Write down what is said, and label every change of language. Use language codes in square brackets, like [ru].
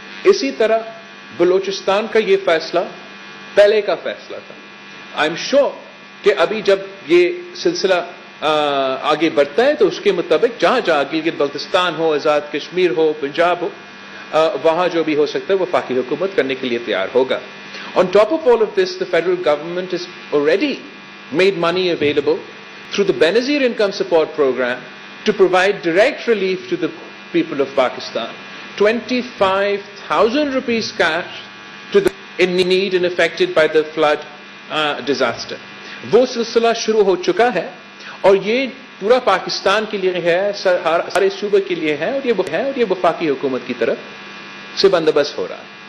[ur] اسی طرح بلوچستان کا یہ فیصلہ پہلے کا فیصلہ تھا. [en] I am sure [ur] کہ ابھی جب یہ سلسلہ آگے بڑھتا ہے, تو اس کے مطابق جہاں جہاں گلگت بلتستان ہو, آزاد کشمیر ہو, پنجاب ہو, وہاں جو بھی ہو سکتا ہے وفاقی حکومت کرنے کے لیے تیار ہوگا. [en] On top of all of this, the federal government has already made money available through the Benazir Income Support Program to provide direct relief to the people of Pakistan. 25,000 rupees cash to the in need and affected by the flood disaster. [ur] وہ سلسلہ شروع ہو چکا ہے, اور یہ پورا پاکستان کے لیے ہے, سارے صوبے کے لیے ہے, اور یہ وفاقی حکومت کی طرف سے بندوبست ہو رہا ہے.